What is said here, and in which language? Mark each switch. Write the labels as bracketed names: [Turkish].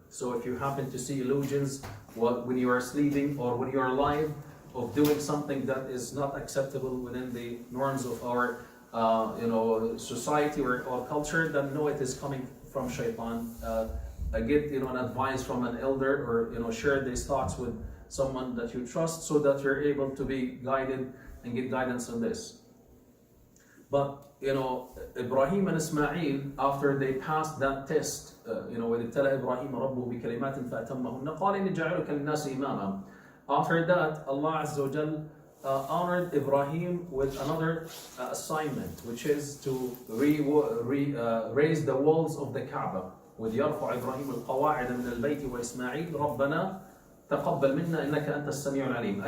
[English] So if you happen to see illusions when you are sleeping or when you are alive of doing something that is not acceptable within the norms of our society or culture, then know it is coming from shaitan. Get an advice from an elder, or share these thoughts with someone that you trust, so that you're able to be guided and get guidance on this. But Ibrahim and Ismail, after they passed that test, [Arabic] وَإِذِ ابْتَلَى إِبْرَاهِيمَ رَبُّهُ بِكَلِمَاتٍ فَأَتَمَّهُنَّ قَالَ إِنِّي جَاعِلُكَ لِلنَّاسِ إِمَامًا. [English] After that, Allah Azza wa Jal honored Ibrahim with another assignment, which is to raise the walls of the Kaaba. [Arabic] وَإِذْ يَرْفَعُ إِبْرَاهِيمُ الْقَوَاعِدَ مِنَ الْبَيْتِ وَإِسْمَاعِيلُ رَبَّنَا تَقَبَّلْ مِنَّا إِنَّكَ أَنْتَ السَّمِيعُ الْعَلِيمُ.